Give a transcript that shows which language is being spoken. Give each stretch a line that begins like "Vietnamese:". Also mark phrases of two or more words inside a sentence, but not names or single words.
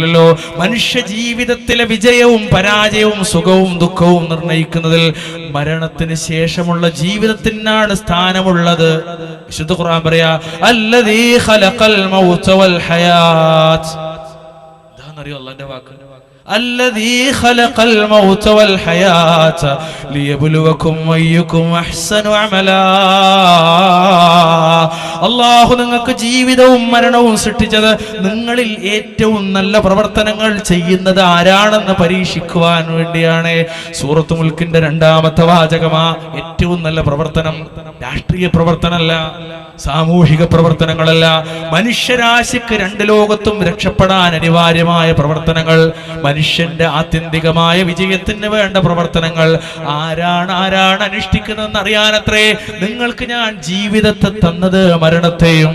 Malayalam: മനുഷ്യ ജീവിതത്തിലെ വിജയവും പരാജയവും സുഖവും ദുഃഖവും വൃക്കവും നിർണയിക്കുന്നതിൽ മരണത്തിന് ശേഷമുള്ള ജീവിതത്തിനാണ് സ്ഥാനമുള്ളത്. വിശുദ്ധ ഖുർആൻ പറയാ
Arabic: الذي خلق الموت والحياة.
Malayalam: ഇതാണെന്നറിയോ അല്ലാഹുവിന്റെ വാക്ക്?
Arabic: الذي خلق الموت والحياة ليبلوكم أيكم أحسن عملا.
Malayalam: അല്ലാഹു നിങ്ങൾക്ക് ജീവിതവും മരണവും സൃഷ്ടിച്ചത് നിങ്ങളിൽ ഏറ്റവും നല്ല പ്രവർത്തനങ്ങൾ ചെയ്യുന്നത് ആരാണെന്ന് പരീക്ഷിക്കുവാൻ വേണ്ടിയാണ്. സൂറത്തുൽ മുൽക്കിന്റെ 2-ാമത്തെ വാചകമാ ഏറ്റവും നല്ല പ്രവർത്തനം. രാഷ്ട്രീയ പ്രവർത്തനമല്ല, സാമൂഹിക പ്രവർത്തനങ്ങളല്ല, മനുഷ്യരാശിക്ക് 2 ലോകത്തും രക്ഷപ്പെടാൻ അനിവാര്യമായ പ്രവർത്തനങ്ങൾ, മനുഷ്യന്റെ ആത്യന്തികമായ വിജയത്തിന് വേണ്ട പ്രവർത്തനങ്ങൾ ആരാണ് അനുഷ്ഠിക്കുന്നതെന്ന് അറിയാനത്രേ നിങ്ങൾക്ക് ഞാൻ ജീവിതത്തെ തന്നത്, മരണത്തെയും.